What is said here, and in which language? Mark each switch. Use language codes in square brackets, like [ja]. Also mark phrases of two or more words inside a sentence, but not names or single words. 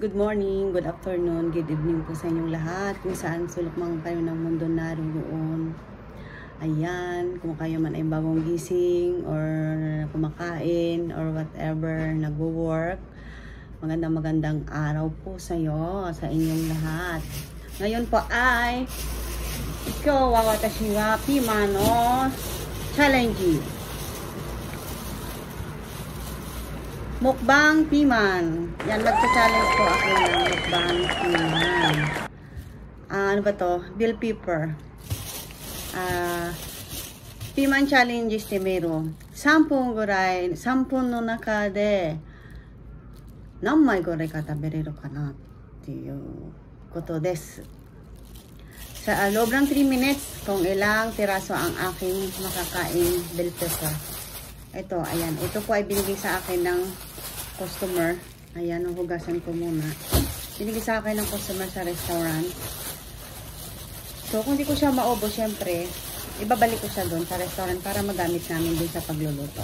[en] Good morning, good afternoon, good evening [tl] po sa inyong lahat. Kung saan sulok man kayo ng mundo naroon. Ayan, kung kayo man ay bagong gising or kumakain [en] or whatever, [tl] nagwo-work. Magandang araw po sa inyong lahat. Ngayon po ay ikaw [ja] 私はピマのチャレンジ. [tl] Mukbang piman. Yan, magsa-challenge po ako ng mukbang piman. Ano ba to? [en] Bell pepper. [ja] Piman challenge してみる。3分ぐらい、3分の中で何枚ぐらいか食べれるかなっていうことです。 [tl] Sa loob ng 3 minutes, kung ilang piraso ang aking makakain bell pepper. Ito, ayan. Ito po ay binigay sa akin ng customer. Ayan, hugasan ko muna. Binigay sa akin ng customer sa restaurant. So, kung di ko siya maubos, syempre, ibabalik ko siya doon sa restaurant para magamit namin doon sa pagluluto.